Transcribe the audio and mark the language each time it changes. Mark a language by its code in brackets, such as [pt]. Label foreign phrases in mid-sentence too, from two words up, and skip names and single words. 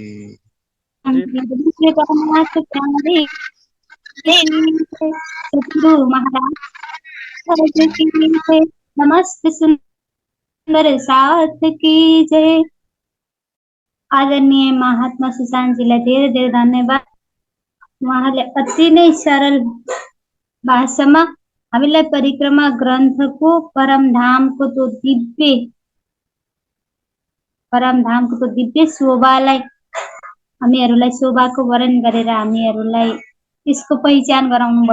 [hi] हाँ। जी। जगन्नाथ प्यारे सतगुरु महाराज की जय। नमस्ते सुंदर साथ की जय। [ne] आदरणीय महात्मा सुशान्तजीलाई धेरै धेरै धन्यवाद। उहाँले अति नै सरल भाषामा हामीलाई परिक्रमा ग्रन्थको परमधामको त्यो दिव्य शोभालाई हामीहरूलाई शोभाको वर्णन गरेर हामीहरूलाई त्यसको पहिचान गराउनु भयो।